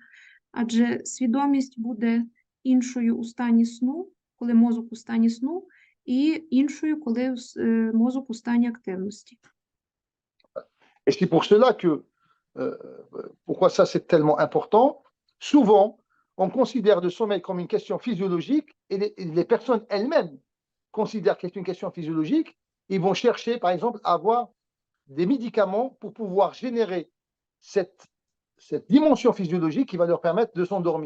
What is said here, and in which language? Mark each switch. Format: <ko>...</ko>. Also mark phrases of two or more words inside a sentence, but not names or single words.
<uk>Адже свідомість буде іншою у стані сну, коли мозок у стані сну, і іншою, коли мозок у стані активності.</uk> <fr>Et c'est pour cela que, pourquoi ça c'est tellement important, souvent on considère le sommeil comme une question physiologique et les personnes elles-mêmes considèrent que c'est une question physiologique, ils vont chercher par exemple à avoir des médicaments pour pouvoir générer cette dimension physiologique qui va leur permettre de s'endormir.</fr>